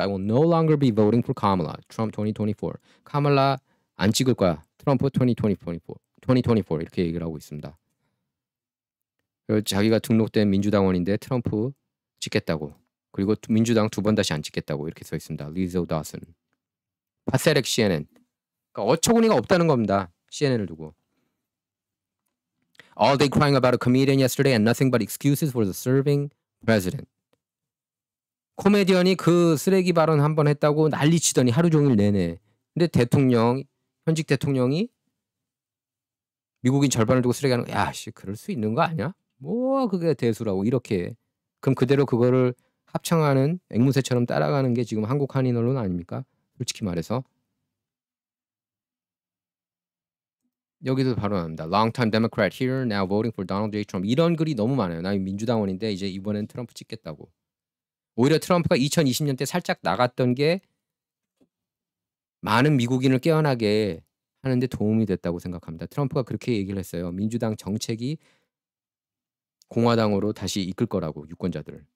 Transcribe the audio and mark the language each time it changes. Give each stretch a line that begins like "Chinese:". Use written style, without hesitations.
English: I will no longer be voting for Kamala. Trump 2024.
Korean: 카말라 안 찍을 거야. 트럼프 2024 이렇게 얘기를 하고 있습니다. 자기가 등록된 민주당원인데 트럼프 찍겠다고. 그리고 민주당 두 번 다시 안 찍겠다고 이렇게 써 있습니다. 리즈 오다슨. 파세렉 CNN. 그러니까 어처구니가 없다는 겁니다. CNN을 두고.
English: All day crying about a comedian yesterday and nothing but excuses for the serving president.
Korean: 코미디언이 그 쓰레기 발언 한 번 했다고 난리치더니 하루 종일 내내. 근데 현직 대통령이 미국인 절반을 두고 쓰레기 하는 거, 야, 씨, 그럴 수 있는 거 아니야? 뭐 그게 대수라고 이렇게. 그럼 그대로 그거를 합창하는 앵무새처럼 따라가는 게 지금 한국 한인 언론 아닙니까? 솔직히 말해서. 여기도 바로 나옵니다.
English: Long-time Democrat here, now voting for Donald J.
Korean: Trump. 이런 글이 너무 많아요. 나 민주당원인데 이제 이번엔 트럼프 찍겠다고. 오히려 트럼프가 2020년 때 살짝 나갔던 게 많은 미국인을 깨어나게 하는데 도움이 됐다고 생각합니다. 트럼프가 그렇게 얘기를 했어요. 민주당 정책이 공화당으로 다시 이끌 거라고, 유권자들을.